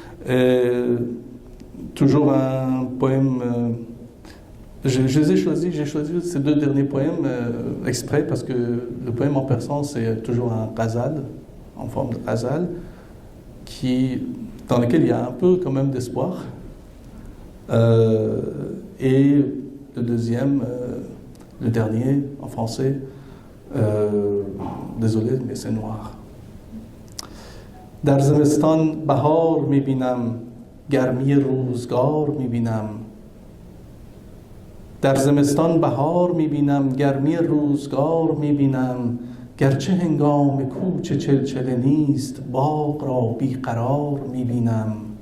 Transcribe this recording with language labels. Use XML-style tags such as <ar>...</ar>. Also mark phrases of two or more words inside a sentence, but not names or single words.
<fr>Toujours un poème, j'ai choisi ces 2 derniers poèmes exprès, parce que le poème en persan, c'est toujours un ghazal, en forme de ghazal, dans lequel il y a un peu quand même d'espoir. Et le deuxième, le dernier, en français, désolé, mais c'est noir.</fr> <fa>در زمستان بهار میبینم گرمی روزگار میبینم در زمستان بهار میبینم گرمی روزگار میبینم گرچه هنگام کوچ چلچله نیست باغ را بیقرار میبینم</fa>